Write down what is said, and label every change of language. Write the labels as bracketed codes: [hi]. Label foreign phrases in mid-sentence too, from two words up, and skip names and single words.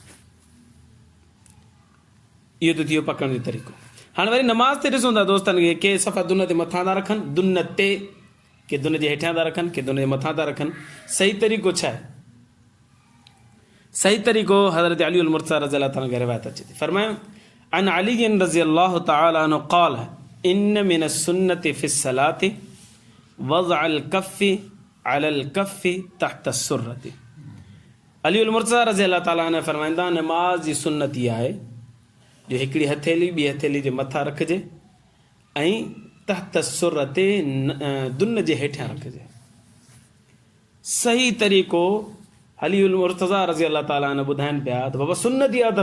[sd] इहो त थी वियो पकड़ण जो तरीक़ो। हाणे वरी नमाज़ ते ॾिसूं था दोस्तनि खे, के सफ़ा दुन ते मथां था रखनि, दुन ते, के दुन जे हेठियां था रखनि, के दुन जे मथां था रखनि। सही तरीक़ो छा आहे? सही तरीक़ो हज़रत अली मुर्तज़ा [ar] رضي الله تعالى [sd] रिवायत अचे थी। [ar] फरमायो عن علي رضي الله تعالى عنه قال إن من السنة في الصلاة وضع الكف على الكف تحت السرة. [sd] अली मुर्तज़ा [ar] رضي الله تعالى عنه [sd] फरमाईंदा नमाज जी सुन्नत इहा आहे जो हिकिड़ी हथेली ॿी हथेली जे मथां रखिजे ऐं [ar] تحت السرة [sd] दुन जे हेठियां रखिजे। सही तरीक़ो अली मुर्तज़ा [ar] رضي الله تعالى عنه [sd] ॿुधाइनि पिया त बाबा सुन्नत इहा अथव।